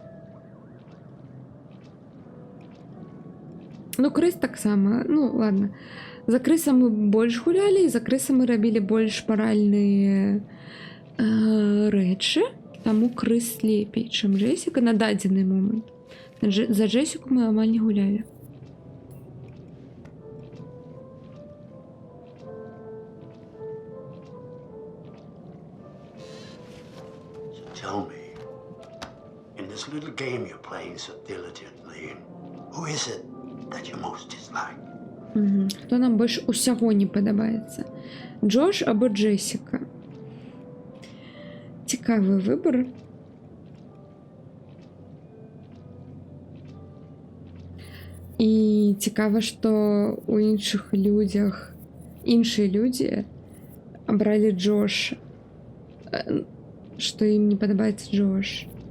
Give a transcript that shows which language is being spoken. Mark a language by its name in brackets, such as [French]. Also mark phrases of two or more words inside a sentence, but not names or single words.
[Belarusian] Ну, крыс таксама. Ну, ладно. За крысам мы больш гулялі, і за крысам мы рабілі больш маральныя рэчы. Таму крыс лепей, чым Джесіка на дадзены момант. За Джесіку мы амаль не гулялі. [English] Tell me, in this little game you're playing so diligently, who is it that you most dislike? [Belarusian] Хто нам больш усяго не падабаецца? Джош або Джесіка? Цікавы выбор. І цікаво, што у іншых людзях іншыя людзі абралі Джоша, што ім не падабаецца Джош.